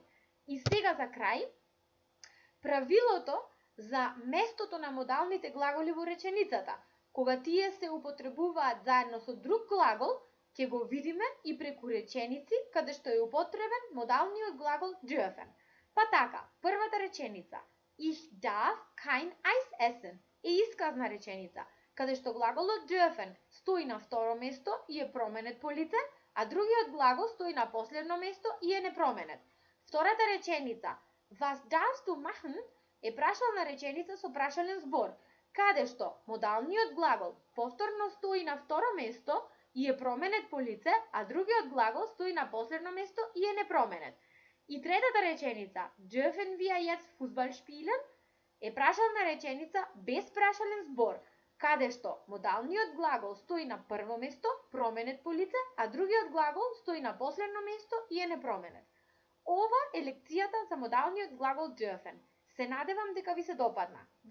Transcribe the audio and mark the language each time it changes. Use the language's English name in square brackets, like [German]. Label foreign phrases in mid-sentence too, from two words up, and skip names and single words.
[Macedonian] И сега за крај, правилото за местото на модалните глаголи во реченицата, кога тие се употребуваат заедно со друг глагол, ќе го видиме и преку реченици каде што е употребен модалниот глагол dürfen. Па така, првата реченица [German] Ich darf kein Eis essen [Macedonian] е исказна реченица, каде што глаголот dürfen стои на второ место и е променет по лице, а другиот глагол стои на последно место и е непроменет. Втората реченица [German] Was darfst du machen [Macedonian] е прашална реченица со прашален збор, каде што модалниот глагол повторно стои на второ место и е променет по лице, а другиот глагол стои на последно место и е непроменет. И третата реченица [German] Dürfen wir jetzt Fußball spielen [Macedonian] е прашална реченица без прашален збор, каде што модалниот глагол стои на прво место, променет по лице, а другиот глагол стои на последно место и е непроменет. Ова е лекцијата за модалниот глагол dürfen. Се надевам дека ви се допадна.